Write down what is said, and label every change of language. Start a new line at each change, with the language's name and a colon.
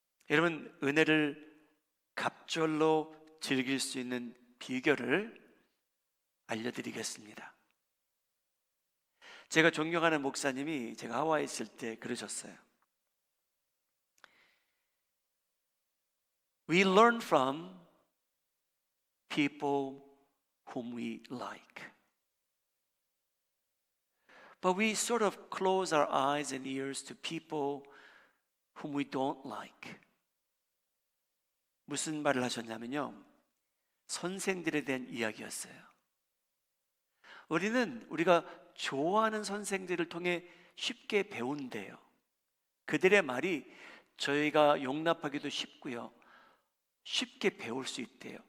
Korean: 여러분, 은혜를 갑절로 즐길 수 있는 비결을 알려드리겠습니다. 제가 존경하는 목사님이 제가 하와이에 있을 때 그러셨어요.
English: We learn from people whom we like, but we sort of close our eyes and ears to people whom we don't like.
Korean: 무슨 말을 하셨냐면요, 선생들에 대한 이야기였어요. 우리가 좋아하는 선생들을 통해 쉽게 배운대요. 그들의 말이 저희가 용납하기도 쉽고요, 쉽게 배울 수 있대요.